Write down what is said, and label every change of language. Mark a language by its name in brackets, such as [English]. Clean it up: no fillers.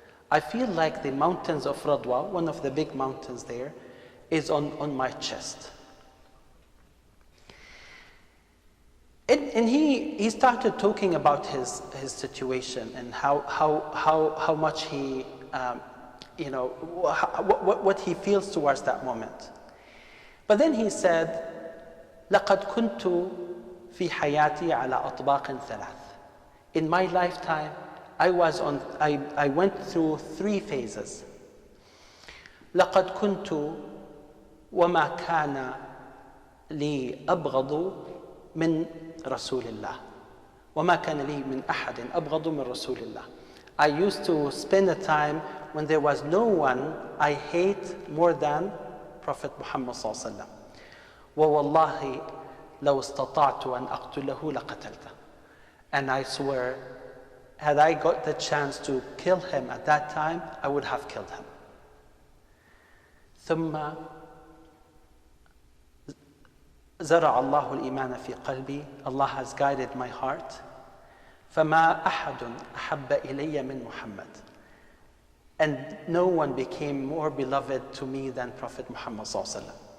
[English] I feel like the mountains of Radwa, one of the big mountains there, is on my chest. And he started talking about his situation and how much he, what he feels towards that moment. But then he said, [Arabic] لقد كنت في حياتي على أطباق ثلاث. [English] In my lifetime, I went through 3 phases. [Arabic] لقد كنت وما كان لي أبغض من رسول الله. وما كان لي من أحد أبغض من رسول الله. [English] I used to spend a time when there was no one I hate more than Prophet Muhammad [Arabic] صلى الله عليه وسلم. ووالله لو استطعت أن أقتله لقتلته. [English] And I swear, had I got the chance to kill him at that time, I would have killed him. [Arabic] ثم زرع الله الإيمان في قلبي. [English] Allah has guided my heart. [Arabic] فما أحد أحب إلي من محمد. [English] And no one became more beloved to me than Prophet Muhammad [Arabic] صلى الله عليه وسلم.